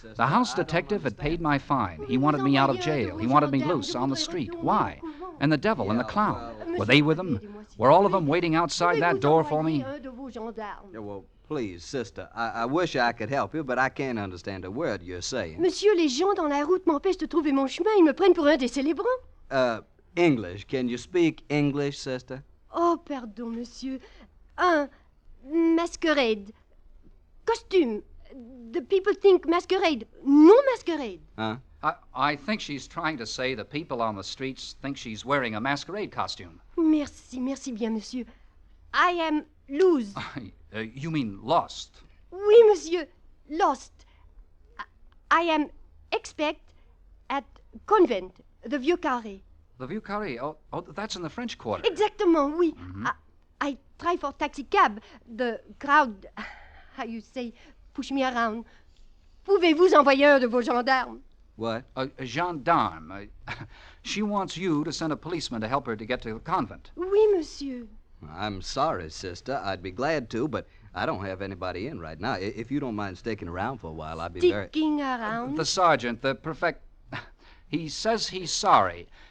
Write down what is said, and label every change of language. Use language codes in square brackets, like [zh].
[en] The house detective had paid my fine. He wanted me out of jail. He wanted me loose on the street. Why? And the devil and the clown. Were they with him? Were all of them waiting outside that door for me? Yeah, well, please, sister, I wish I could help you, but I can't understand a word you're saying. [fr] Monsieur, les gens dans la route m'empêchent de trouver mon chemin. Ils me prennent pour un des célébrants. [en] English. Can you speak English, sister? Oh, [fr] pardon, monsieur. [en] Masquerade. Costume. The people think masquerade. Non masquerade. Huh? I think she's trying to say the people on the streets think she's wearing a masquerade costume. [fr] Merci bien, monsieur. [en] I am loose. You mean lost? [fr] Oui, monsieur. [en] Lost. I am expect at convent, the Vieux Carré. The Vieux Carré? Oh, that's in the French Quarter. [fr] Exactement, oui. Mm-hmm. [en] I try for taxi cab. The crowd, how you say, push me around. [fr] Pouvez-vous envoyer un de vos gendarmes? [en] What? A gendarme. She wants you to send a policeman to help her to get to the convent. [fr] Oui, monsieur. [en] I'm sorry, sister. I'd be glad to, but I don't have anybody in right now. If you don't mind sticking around for a while, I'd be very... Sticking around? The sergeant, the prefect, he says he's sorry.